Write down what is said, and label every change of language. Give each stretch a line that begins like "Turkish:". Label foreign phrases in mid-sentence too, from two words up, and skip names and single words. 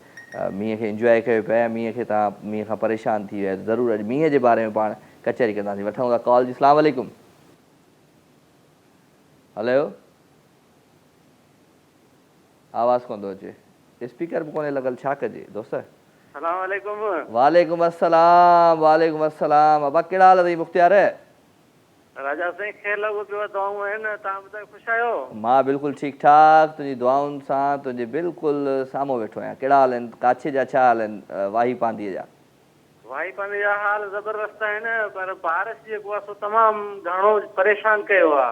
Sindhi: मींहं खे इंजॉय कयो पिया, मींहं खे तव्हां मींहं खां परेशान थी विया आहियो? ज़रूरु अॼु मींहं जे बारे में पाण कचहरी कंदासीं। वठूं था कॉल जी।
Arabic: السلام عليكم.
Sindhi: हलो, आवाज़ कोन थो अचे, स्पीकर बि कोन्हे लॻल, छा कजे दोस्त?
Arabic: السلام عليكم. وعليكم السلام، وعليكم السلام.
Sindhi: अबा कहिड़ा हाल अथई मुख़्तियार? राजा साईं ख़ैरु लॻो पियो, दुआऊं आहिनि, तव्हां ॿुधायो ख़ुशि आहियो? मां बिल्कुलु ठीकु ठाक, तुंहिंजी दुआउनि सां, तुंहिंजे बिल्कुलु साम्हूं वेठो आहियां। कहिड़ा हाल आहिनि? काछे जा छा हाल आहिनि? वाही पांधीअ जा? वाही पांधे जा हाल ज़बरदस्त आहिनि, पर बारिश जेको आहे सो तमामु घणो परेशान कयो आहे।